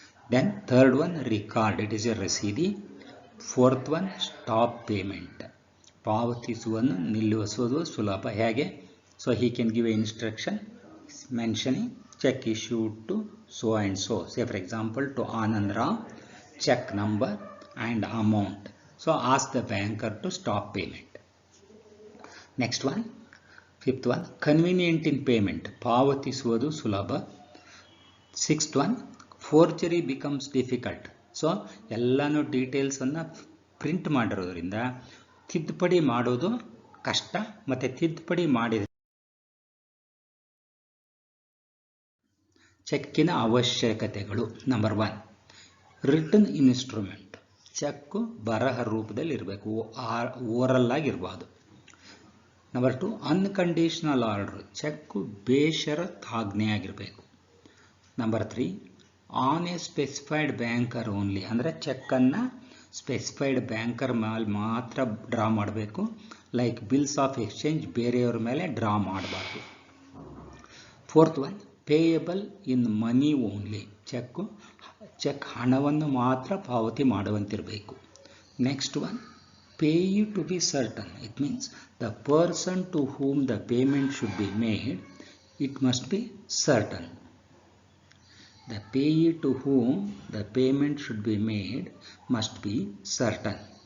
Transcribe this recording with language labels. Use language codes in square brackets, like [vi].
[en] Then third one, record, it is a ರಸೀದಿ. Fourth one, stop payment, [kn] ಪಾವತಿಸುವನ್ನು ನಿಲ್ಲಿಸುವುದು ಸುಲಭ. ಹೇಗೆ? [en] So he can give a instruction mentioning cheque issued to so and so. Say for example to Anand Rao, check number and amount. So ask the banker to stop payment. Next one, fifth one, convenient in payment, [kn] ಪಾವತಿಸುವುದು ಸುಲಭ. [en] Sixth one, forgery becomes difficult. [kn] So ಎಲ್ಲನೂ ಡೀಟೇಲ್ಸನ್ನು print ಮಾಡಿರೋದ್ರಿಂದ ತಿದ್ದುಪಡಿ ಮಾಡೋದು ಕಷ್ಟ, ಮತ್ತು ತಿದ್ದುಪಡಿ ಮಾಡಿದ ಚೆಕ್ಕಿನ ಅವಶ್ಯಕತೆಗಳು. ನಂಬರ್ 1, [en] written instrument, [kn] ಚೆಕ್ಕು ಬರಹ ರೂಪದಲ್ಲಿ ಇರಬೇಕು, ಓರಲ್ ಆಗಿರ್ಬೋದು. ನಂಬರ್ 2, [en] unconditional order, [kn] ಚೆಕ್ಕು ಬೇಷರತ್ ಆಜ್ಞೆ ಆಗಿರಬೇಕು. Number 3, [en] on a specified banker only, [kn] ಅಂದರೆ ಚೆಕ್ಕನ್ನು ಸ್ಪೆಸಿಫೈಡ್ ಬ್ಯಾಂಕರ್ ಮೇಲೆ ಮಾತ್ರ ಡ್ರಾ ಮಾಡಬೇಕು. [en] like bills of exchange [kn] ಬೇರೆಯವ್ರ ಮೇಲೆ ಡ್ರಾ ಮಾಡಬಾರ್ದು. [en] fourth one, payable in money only, [kn] ಚೆಕ್ ಹಣವನ್ನು ಮಾತ್ರ ಪಾವತಿ ಮಾಡುವಂತಿರಬೇಕು. [en] Next one, payee to be certain, it means the person to whom the payment should be made, it must be certain. The payee to whom the payment should be made must be certain.